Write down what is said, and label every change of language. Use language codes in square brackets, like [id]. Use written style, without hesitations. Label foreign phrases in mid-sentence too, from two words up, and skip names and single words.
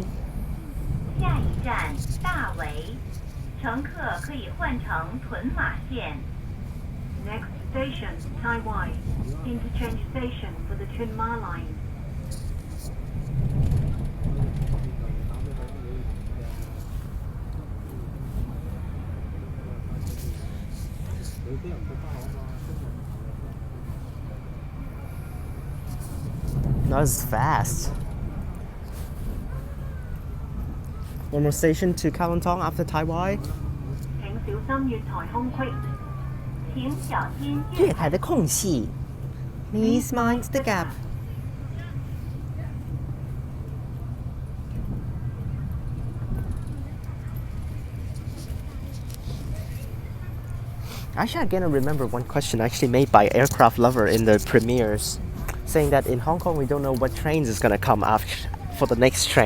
[yue] 下一站大圍，乘客可以换乘屯马线。 [en] Next station Tai Wai, interchange station for the Tsuen Wan line. That was fast. One more station to Kowloon Tong after Tai Wai. [yue] 請小心月台空隙，請小心月台的空隙 [en] Please mind the gap. Actually, I'm gonna remember one question actually made by Aircraft Lover in the premieres, saying that in Hong Kong we don't know what trains is gonna come after for the next train.